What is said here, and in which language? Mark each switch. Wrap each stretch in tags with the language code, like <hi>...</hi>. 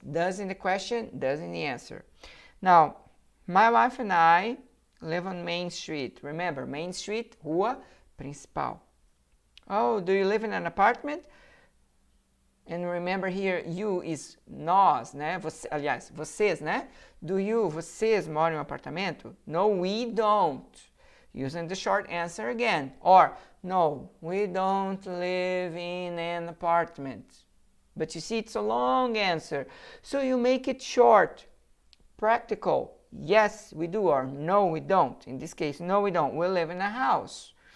<en>Does in the question, does in the answer. Now, my wife and I live on Main Street. Remember, Main Street, Rua Principal. Oh, do you live in an apartment? And remember here, you is</en> <pt>nós, né? Aliás, vocês, né?</pt> <en>Do you,</en> <pt>vocês moram em um apartamento?</pt> <en>No, we don't. Using the short answer again. Or, no, we don't live in an apartment. But you see, it's a long answer. So you make it short. Practical. Yes, we do, or no, we don't. In this case, no, we don't. We live in a house.</en>